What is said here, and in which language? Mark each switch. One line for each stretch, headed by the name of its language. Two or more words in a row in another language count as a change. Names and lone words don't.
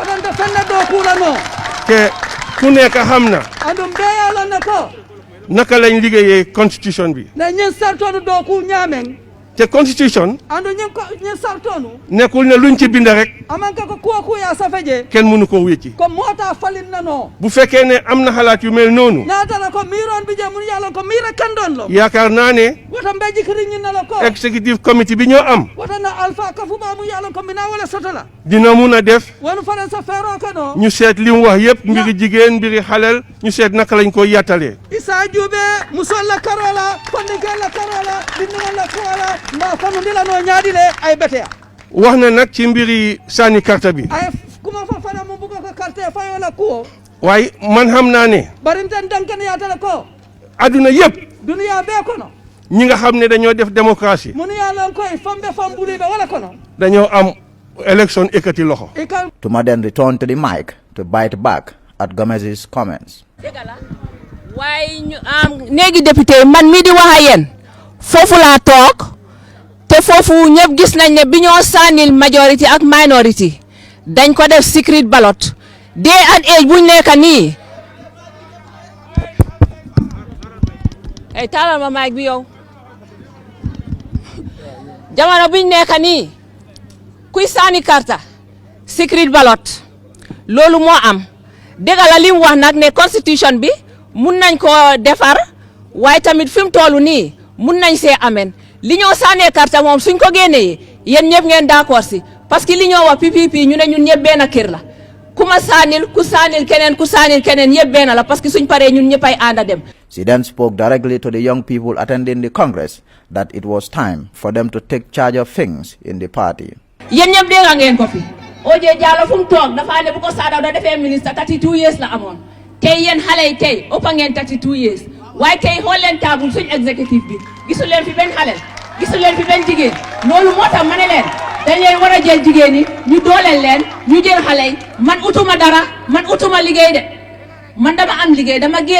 Wolof: te ku nekk xam na naka lañ liggéeyee constitution bi te constitution nekkul ne luñ ci bind rek kenn mënu ko wécci bu fekkee ne am na xalaat yu mel noonu yaakaar naa ne
English: executive committee
Wolof: bi ñoo am dina mun a def ñu seet li mu wax yëpp mbiri jigéen mbiri xalel ñu seet naka lañ ko yattalee wax na nag ci mbiri sànni carte bi waaye man xam naa ne adduna yëpp ñi nga xam ne dañoo def démocratie dañoo am élection ekkati loxo.
English: Tuma then returned to the mic to bite back at Gomez's comments.
Wolof: waaye ñu néegi député man mi di wax ak yéen foofu laa toog te foofu ñëpp gis nañ ne bi ñoo sànnil majority ak minority dañ ko def
English: secret ballot day and age
Wolof: buñ nekk nii ay taalal ma mic bi yow jamono buñ nekk nii kuy sànni karta
English: secret ballot
Wolof: loolu moo am dëgg la li mu wax nag ne constitution bi mun nañ ko defar waaye tamit fi mu toll nii mun nañ see amen li ñoo sànnee carte moom suñ ko génnee yéen ñëpp ngeen d'accord si parce que li ñoo wax PPP ñu ne ñun ñëpp benn kër la ku sànnil keneen yëpp benn la parce que suñ paree ñun ñëpp ay ànd dem.
English: She then spoke directly to the young people attending the Congress that it was time for them to take charge of things in the party.
Wolof: yéen ñëpp dégg ngeen ko fi OJ Jallow fu mu toog dafa ne bu ko Saadaw da defee ministre 32 years la amoon. tey yéen xale yi tey ëpp ngeen 32 years waaye tey xool leen taabul suñ exécutif bi gisul leen fi benn xale gisul leen fi benn jigéen loolu moo tax ma ne leen dañ leen war a jël jigéen yi ñu dooleel leen ñu jël xale yi man utuma dara man utuma liggéey de man dama am liggéey